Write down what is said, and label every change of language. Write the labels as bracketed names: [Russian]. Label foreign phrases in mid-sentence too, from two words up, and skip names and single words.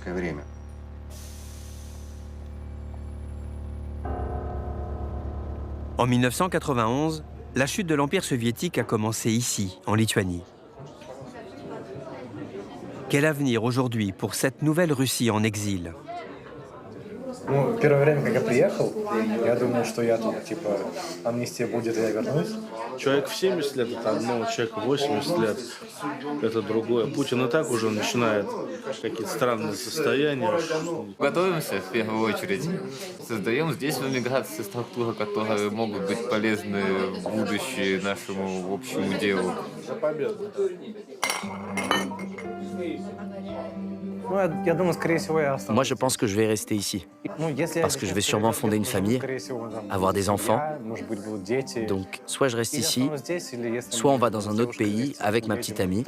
[French] En 1991, la chute de l'Empire soviétique a commencé ici, en Lituanie. Quel avenir aujourd'hui pour cette nouvelle Russie en exil? [Russian] Ну, первое время, как я приехал, я думал, что я тут, типа, амнистия будет, я вернусь. Человек в 70 лет — это одно, человек в 80 лет — это другое. Путин и так уже начинает какие-то странные состояния. Готовимся в первую очередь. Создаем здесь в эмиграции структуры, которые могут быть полезны в будущее нашему общему делу. [French] Moi, je pense que je vais rester ici. Parce que je vais sûrement fonder une famille, avoir des enfants. Donc, soit je reste ici, soit on va dans un autre pays avec ma petite amie.